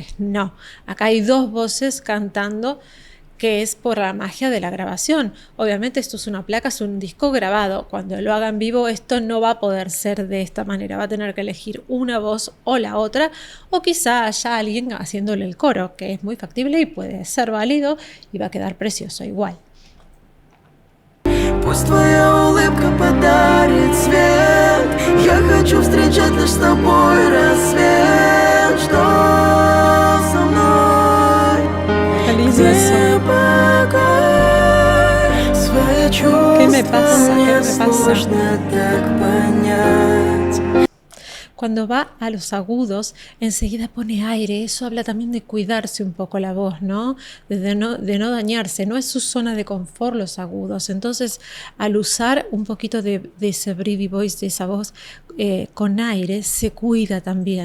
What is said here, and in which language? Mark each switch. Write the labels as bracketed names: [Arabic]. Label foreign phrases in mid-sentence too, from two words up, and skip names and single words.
[Spanish] No, acá hay dos voces cantando, que es por la magia de la grabación. Obviamente esto es una placa, es un disco grabado. Cuando lo haga en vivo esto no va a poder ser de esta manera. Va a tener que elegir una voz o la otra, o quizá haya alguien haciéndole el coro, que es muy factible y puede ser válido y va a quedar precioso igual. [Russian] Пусть твоя улыбка подарит свет. Я хочу встречать лишь с тобой рассвет. Что со мной? Где покой? Свои чувства мне сложно так понять. [Spanish] Cuando va a los agudos, enseguida pone aire. Eso habla también de cuidarse un poco la voz, ¿no? De no dañarse. No es su zona de confort los agudos. Entonces, al usar un poquito de ese [English] breathy voice, [Spanish] de esa voz con aire, se cuida también.